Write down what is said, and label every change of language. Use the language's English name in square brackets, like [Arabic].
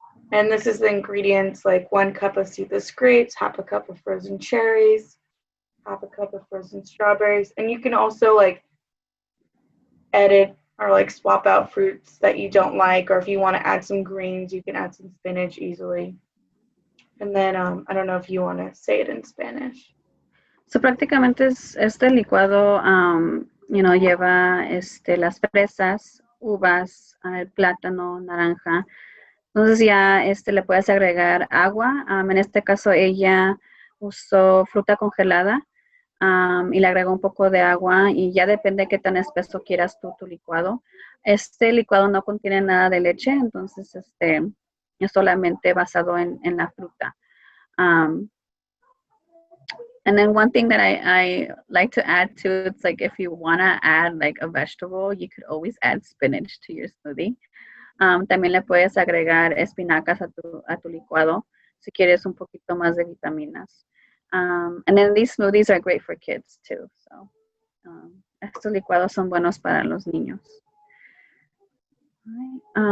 [English] And this is the ingredients, like 1 cup of seedless grapes, half a cup of frozen cherries, half a cup of frozen strawberries. And you can also like edit or like swap out fruits that you don't like, or if you want to add some greens, you can add some spinach easily. And then I don't know if you want to say it in Spanish. [Spanish] So prácticamente este licuado lleva las fresas, uvas, el plátano, naranja, Entonces ya le puedes agregar agua. En este caso ella usó fruta congelada y le agregó un poco de agua y ya depende de qué tan espeso quieras tú tu licuado. Este licuado no contiene nada de leche, entonces es solamente basado en la fruta. [English] And then one thing that I like to add too, it's like if you want to add like a vegetable, you could always add spinach to your smoothie. [Spanish] También le puedes agregar espinacas a tu licuado si quieres un poquito más de vitaminas. [English] And then these smoothies are great for kids too. [Spanish] So estos licuados son buenos para los niños. Right.